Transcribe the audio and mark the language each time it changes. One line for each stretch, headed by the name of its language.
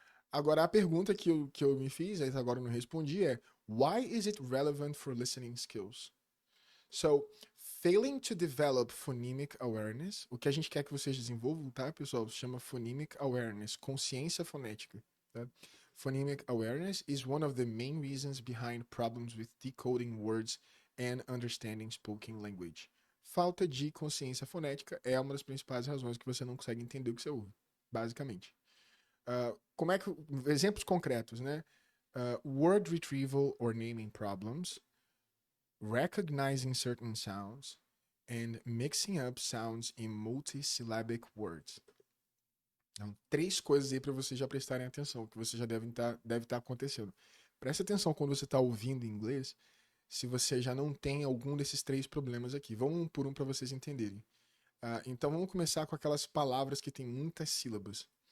Portuguese: Agora, a pergunta que eu me fiz, até agora eu não respondi, é
English: why is it relevant for listening skills? So, failing to develop phonemic awareness,
Portuguese: o que a gente quer que vocês desenvolvam, tá, pessoal? Se chama phonemic awareness, consciência fonética. Tá?
English: Phonemic awareness is one of the main reasons behind problems with decoding words and understanding spoken language.
Portuguese: Falta de consciência fonética é uma das principais razões que você não consegue entender o que você ouve, basicamente. Como é que exemplos concretos, né?
English: Word retrieval or naming problems, recognizing certain sounds, and mixing up sounds in multisyllabic words.
Portuguese: Então, 3 coisas aí para vocês já prestarem atenção, que você já deve estar acontecendo. Preste atenção quando você está ouvindo em inglês, se você já não tem algum desses 3 problemas aqui. Vamos um por um para vocês entenderem. Então vamos começar com aquelas palavras que têm muitas sílabas.